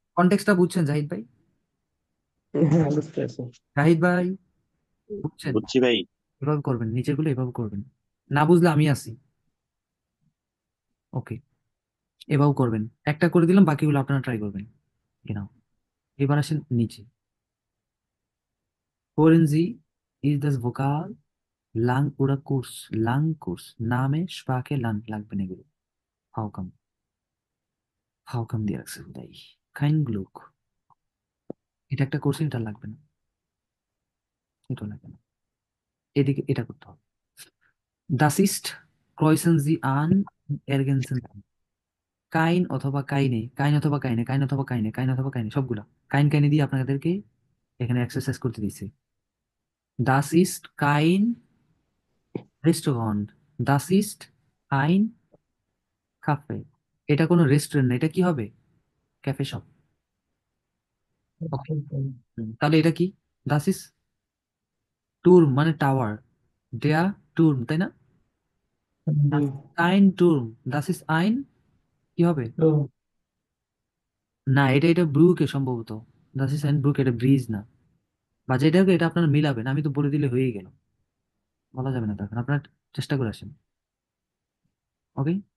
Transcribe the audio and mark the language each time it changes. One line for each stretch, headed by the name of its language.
Bangla: কনটেক্সটটা বুঝছেন জাহিদ ভাই? হ্যাঁ বুঝতে পারছি জাহিদ ভাই বুঝছেন? বুঝছি ভাই। এভাবে করবেন, নিচেগুলো এভাবে করবেন, না বুঝলে আমি আছি, ওকে, এভাবে করবেন। একটা করে দিলাম, বাকিগুলো আপনারা ট্রাই করবেন কিনা। এবার আসেন নিচে,
German: Hören Sie, ist das Vokal lang oder kurz? Lang, kurz, Name, Sprache, Land
Bangla: লাগবে না এগুলো।
English: How come
Bangla: দিয়ে রাখছে তাই,
German: kein Glück,
Bangla: এটা একটা কোর্সে, এটা লাগবে না, এটা লাগবে না, এদিকে এটা করতে হবে।
German: Das ist, kreuzen Sie an, ergänzen Sie।
Bangla: কাইন অথবা কাইনে, কাইন অথবা কাইনে, কাইন অথবা কাইনে, কাইন অথবা কাইনে, সবগুলা কাইন কাইনে দিয়ে আপনাদেরকে এখানে এক্সারসাইজ করতে দিচ্ছে।
German: Das ist kein Restaurant, das ist ein Cafe।
Bangla: এটা কোনো রেস্টুরেন্ট না, এটা কি হবে ক্যাফে শপ। তাহলে এটা কি,
German: das ist
Bangla: টুর্ম মানে টাওয়ার, দেয়া টুর্ম তাই না,
German: ein Turm, das ist ein
Bangla: কি হবে না, এটা ব্রুকে সম্ভবত, das ist ein ব্রুক, এটা ব্রিজ না, বা যেটা হোক এটা আপনারা মিলাবেন, আমি তো বলে দিলে হয়েই গেল, বলা যাবে না তখন, আপনারা চেষ্টা করে আসেন, ওকে।